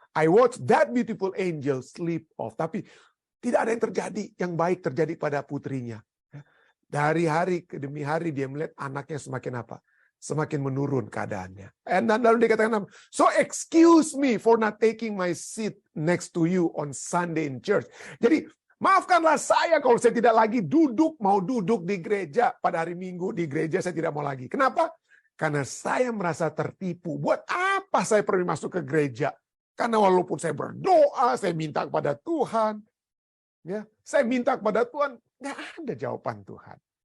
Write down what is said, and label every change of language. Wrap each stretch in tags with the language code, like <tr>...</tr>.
<en>I watched that beautiful angel sleep off.</en> <id>Tapi tidak ada yang terjadi, yang baik terjadi pada putrinya. Dari hari ke demi hari dia melihat anaknya semakin apa? Semakin menurun keadaannya. Dan lalu dia katakan,</id> <en>so excuse me for not taking my seat next to you on Sunday in church.</en> <id>Jadi maafkanlah saya kalau saya tidak lagi mau duduk di gereja pada hari Minggu di gereja, saya tidak mau lagi. Kenapa? Karena saya merasa tertipu. Buat apa saya perlu masuk ke gereja? Karena walaupun saya berdoa, saya minta kepada Tuhan, ya, saya minta kepada Tuhan, nggak ada jawaban Tuhan.</id>